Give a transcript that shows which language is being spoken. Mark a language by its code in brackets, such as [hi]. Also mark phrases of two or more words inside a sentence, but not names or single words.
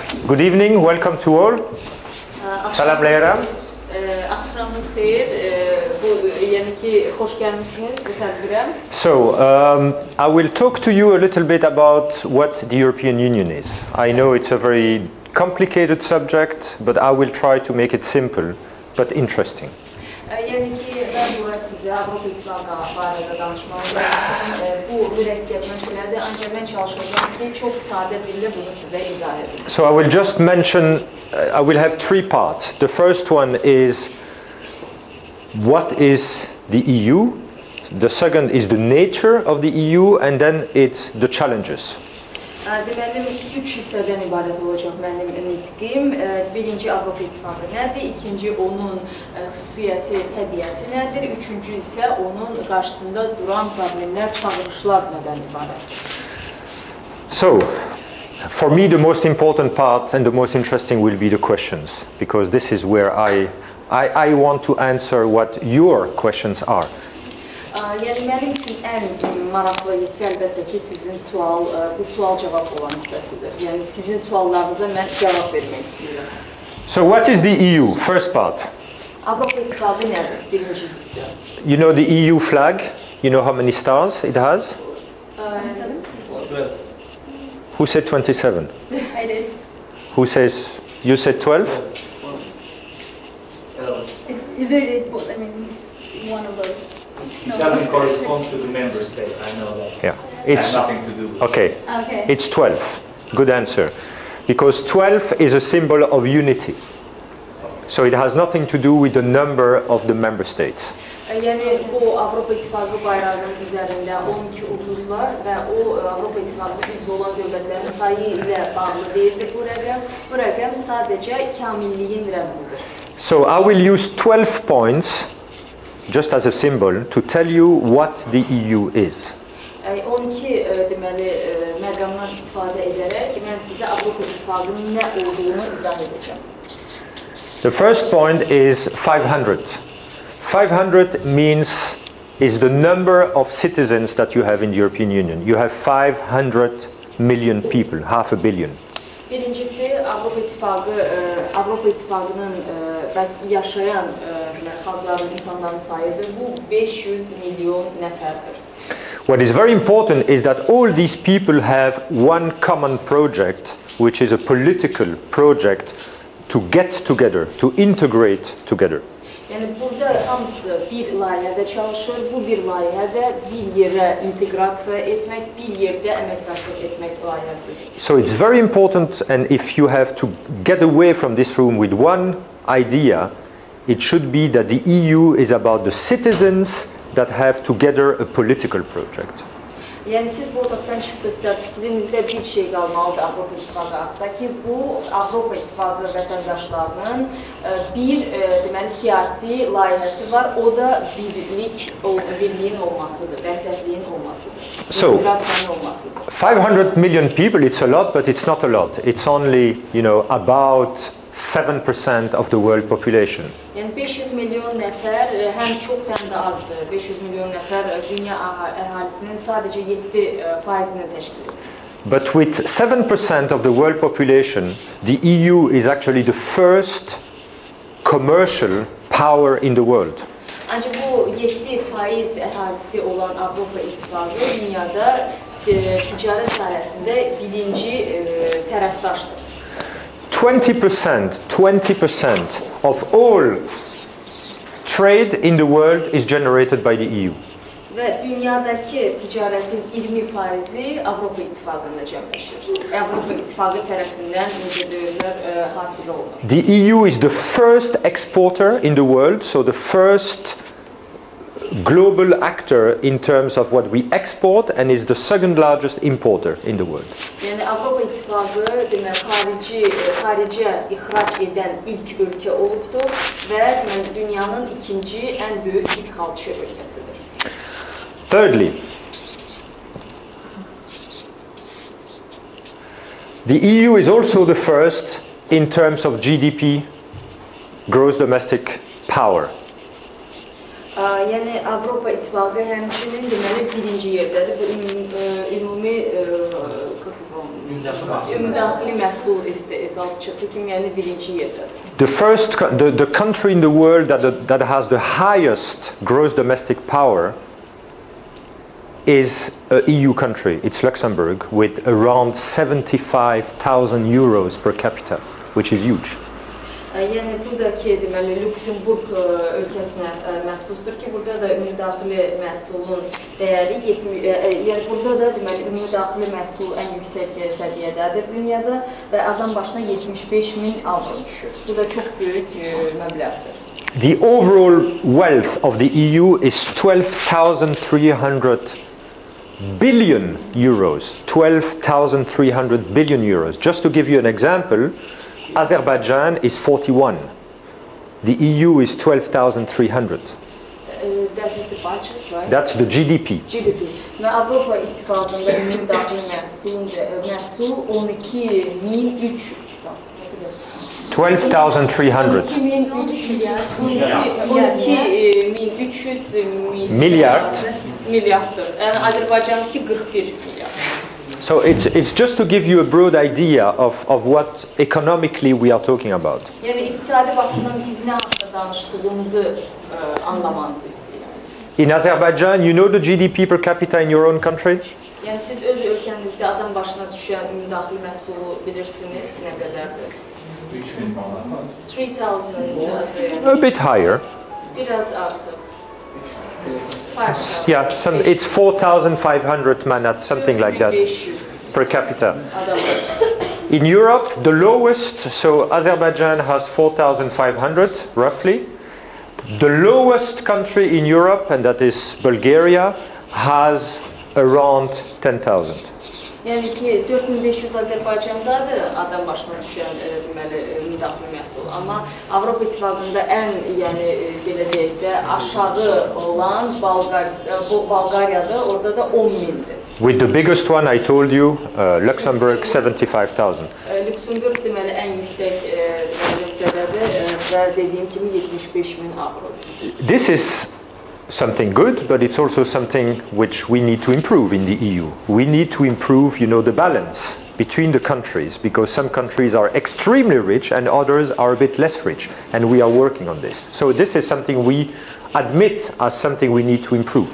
[en] Good evening, welcome to all. [az] Salamlayıram. Axşamınız xeyir. Yəni ki, xoş gəlmisiniz bu tədbirə. [en] So, I will talk to you a little bit about what the European Union is. I know it's a very complicated subject, but I will try to make it simple but interesting. [az] Yəni ki, mən bura sizə Avropa İttifaqı barədə danışmalıyım. Bu mürəkkəb məsələdir, ancaq mən çalışacağım ki, çox sadə dillə bunu sizə izah edim. [en] So I will just mention, I will have three parts. The first one is what is the EU? The second is the nature of the EU, and then it's the challenges. [az] Deməli, üç hissədən ibarət olacaq mənim nitqim. Birinci Avropa İttifaqı nədir? İkinci onun xüsusiyyəti, təbiəti nədir? Üçüncü isə onun qarşısında duran problemlər, çağırışlar nədən ibarətdir? [en] So, for me the most important part and the most interesting will be the questions, because this is where I want to answer what your questions are. [az] Yəni mənim üçün ən maraqlı hissə əlbəttə ki, sizin bu sual-cavab olan hissəsidir. Yəni sizin suallarınıza mən cavab vermək istəyirəm. [en] So what is the EU? First part. [az] Avropa İttifaqı nədir? Birinci hissə. [en] You know the EU flag? You know how many stars it has? 12. Who said 27? I did. Who says, you said 12? It's either both, I mean, it's one of those. It doesn't correspond to the member states, I know that. Yeah. It has nothing to do with Okay. Okay. It's 12. Good answer. Because 12 is a symbol of unity. So it has nothing to do with the number of the member states. [az] Yəni bu Avropa İttifaqı bayrağının üzərində 12 ulduz var və o Avropa İttifaqı üzvü olan dövlətlərin sayı ilə bağlı deyildir bu rəqəm. Bu rəqəm sadəcə kamilliyin rəmzidir. [en] So I will use 12 points just as a symbol to tell you what the EU is. [az] 12 deməli məqamlar istifadə edərək mən sizə Avropa İttifaqının nə olduğunu izah edəcəm. [en] The first point is 500. 500 is the number of citizens that you have in the European Union. You have 500 million people, half a billion. [az] Birincisi Avropa İttifaqının yaşayan xalqların, insanların sayıdır. Bu 500 milyon nəfərdir. [en] What is very important is that all these people have one common project, which is a political project to get together, to integrate together. [az] Yəni burada hamısı bir layihədə çalışır, bu bir layihədə bir yerə inteqrasiya etmək, bir yerdə əməkdaşlıq etmək layihəsidir. [en] So it's very important, and if you have to get away from this room with one idea, it should be that the EU is about the citizens that have together a political project. [az] Yəni siz bu otaqdan çıxdıqda fikrinizdə bir şey qalmalıdır Avropa İttifaqı haqqında ki, bu Avropa İttifaqı vətəndaşlarının bir deməli siyasi layihəsi var, o da birliyin olmasıdır, vəhdətliyin olmasıdır, inteqrasiyanın olmasıdır. [en] 500 million people, it's a lot, but it's not a lot. It's only, you know, about 7% of the world population. [az] Yəni 500 milyon nəfər həm çox həm də azdır. 500 milyon nəfər dünya əhalisinin sadəcə 7%-ni təşkil edir. [en] But with 7% of the world population, the EU is actually the first commercial power in the world. [az] Ancaq bu 7% əhalisi olan Avropa İttifaqı dünyada ticarət sahəsində birinci tərəfdaşdır. [en] 20% of all trade in the world is generated by the EU. [az] Və dünyadakı ticarətin 20%-i Avropa İttifaqında cəmləşir. Avropa İttifaqı tərəfindən hasil olunur. [en] The EU is the first exporter in the world, so the first global actor in terms of what we export, and is the second largest importer in the world. [az] Yəni Avropa İttifaqı demək xaricə ixrac edən ilk ölkə olubdur və dünyanın ikinci ən böyük idxalçı ölkəsidir. [en] Thirdly, the EU is also the first in terms of GDP, gross domestic power. [az] Yəni Avropa İttifaqı həmçinin deməli birinci yerdədir. Bu ümumi müdaxilə məhsul istehsalçısı kimi yəni birinci yerdədir. [en] The country in the world that has the highest gross domestic power is an EU country. It's Luxembourg, with around 75,000 euros per capita, which is huge. [az] Yəni buradakı deməli Lüksemburq ölkəsinə məxsusdur ki, burada da müdaxilə məhsulun dəyəri yəni burada da deməli müdaxilə məhsul ən yüksək səviyyədədir dünyada və adam başına 75.000 avro düşür. Bu da çox böyük məbləğdir. [en] The overall wealth of the EU is 12,300 billion euros. 12,300 billion euros. Just to give you an example, Azerbaijan is 41. The EU is 12,300. That is the budget, right? That's the GDP. GDP. [az] Və Avropa İttifaqında ümumi daxili məhsul 12.300 12,300 milyarddır. Yəni Azərbaycandakı 41 milyard. [en] So it's just to give you a broad idea of what economically we are talking about. [az] Yəni iqtisadi baxımdan biz nə haqqında danışdığımızı anlamanızı istəyirəm. [en] In Azerbaijan, you know the GDP per capita in your own country? [az] Yəni siz öz ölkənizdə adam başına düşən müdaxilə məhsulu bilirsiniz nə qədərdir? [en] 3,000. A bit higher. [az] Biraz artıq. [en] Yeah, it's 4,500 manat, something like that, per capita. In Europe, the lowest, so Azerbaijan has 4,500, roughly. The lowest country in Europe, and that is Bulgaria, has around 10,000. [az] Yəni ki, 4500 Azərbaycandadır adam başına düşən deməli müdaxilə məhsulu. Amma Avropa İttifaqında ən, yəni belə deyək də aşağı olan Bolqariyadır, orada da 10.000'dir. [en] With the biggest one I told you, Luxembourg 75,000. [az] Lüksemburg deməli ən yüksək nöqtədədir və dediyim kimi 75.000 avrodur. [en] This is something good, but it's also something which we need to improve in the EU. We need to improve, the balance between the countries, because some countries are extremely rich and others are a bit less rich, and we are working on this. So this is something we admit as something we need to improve.